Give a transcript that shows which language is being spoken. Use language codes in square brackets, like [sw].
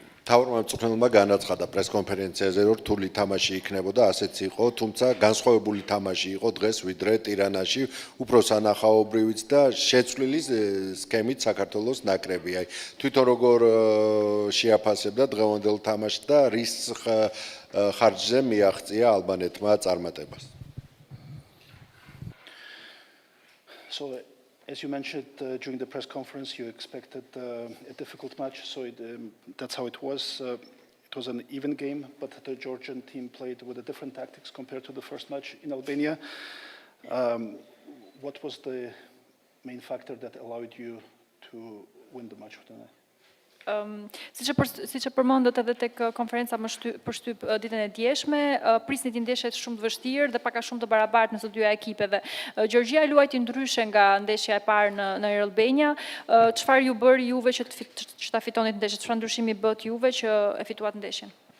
[ka] თავრმა მწვრთნელმა განაცხადა პრესკონფერენციაზე, რომ რთული თამაში იქნებოდა, ასეც იყო, თუმცა განსხვავებული თამაში იყო დღეს ვიდრე ტირანაში, უფრო სანახაობრივიც და შეცვლილი სქემით საქართველოს ნაკრები. აი, თვითონ როგორ შეაფასებდა დღევანდელ თამაშს და რის ხარჯზე მიაღწია ალბანეთმა წარმატებას. [en] As you mentioned during the press conference, you expected a difficult match, so that's how it was. It was an even game, but the Georgian team played with a different tactics compared to the first match in Albania. What was the main factor that allowed you to win the match tonight? [sq] Siç e përmendët edhe tek konferenca për shtyp ditën e djeshme, prisnit një ndeshje shumë të vështirë dhe pak a shumë të barabartë në të dyja ekipeve. Gjeorgjia luajti ndryshe nga ndeshja e parë në Albania. Çfarë ju bëri juve që ta fitonit ndeshjen? Çfarë ndryshimi bët juve që e fituat ndeshjen?